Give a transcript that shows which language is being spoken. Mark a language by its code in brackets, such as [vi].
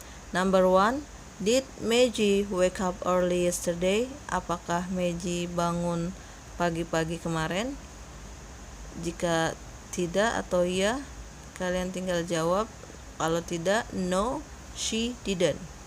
[en] Number 1, did Meiji wake up early yesterday? [id] Apakah Meiji bangun pagi-pagi kemarin? Jika tidak atau iya, kalian tinggal jawab. Kalau tidak, [en] no, she didn't.